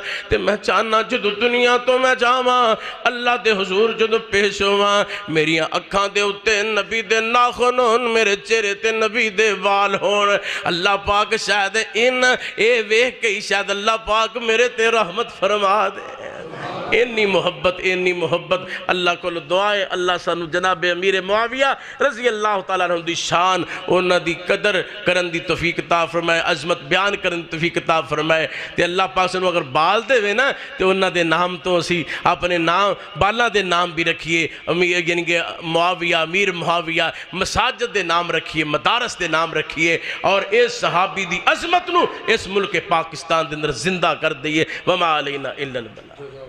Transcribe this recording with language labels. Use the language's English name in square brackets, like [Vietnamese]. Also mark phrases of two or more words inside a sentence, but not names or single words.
[Punjabi] تے میں چاہناں جدوں دنیا تو میں جاواں، اللہ دے حضور جدوں پیش ہوواں، میریاں اکھاں دے اتے نبی دے ناخن ہون، میرے چہرے تے نبی دے وال ہون. اللہ پاک شاید اے ویکھ کے شاید اللہ پاک میرے تے رحمت فرما دے. اینی محبت اللہ کو دعائے اللہ سانوں جناب امیر معاویہ [Arabic] رضي الله تعالى عنه [Punjabi] دی شان اوہناں دی قدر کرن دی توفیق عطا فرمائے، عظمت بیان کرن دی توفیق عطا فرمائے. تے اللہ پاک سانوں اگر بال دیوے نا تو اوہناں دے نام تو اسی اپنے نام بالاں دے نام بھی رکھیے، امیر یعنی کہ معاویہ، امیر معاویہ، مساجد دے نام رکھیے، مدارس دے نام رکھیے اور اس صحابی دی عظمت نوں اس ملک پاکستان دے اندر زندہ کر دئیے. [Arabic] وما علينا إلا البلاغ.